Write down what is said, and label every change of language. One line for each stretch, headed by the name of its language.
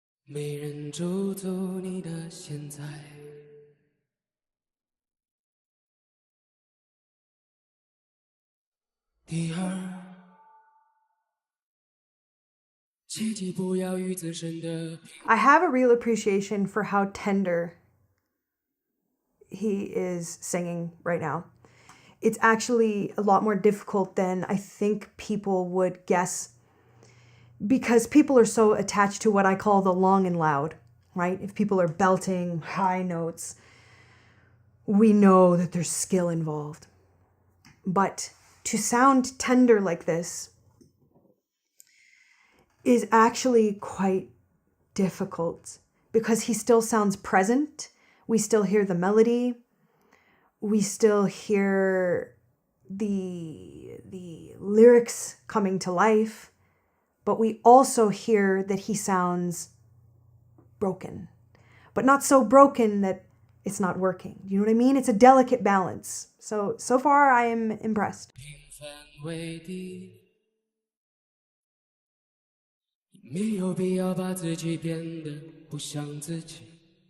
Chinese: 没人驻足你的现在，第二，切记不要与自身的。
English: I have a real appreciation for how tender he is singing right now. It's actually a lot more difficult than I think people would guess, because people are so attached to what I call the long and loud, right? If people are belting high notes, we know that there's skill involved. But to sound tender like this is actually quite difficult, because he still sounds present. We still hear the melody. We still hear the lyrics coming to life. But we also hear that he sounds broken, but not so broken that it's not working. You know what I mean? It's a delicate balance. So far I am impressed.
Chinese: 平凡为敌，没有必要把自己变得不像自己。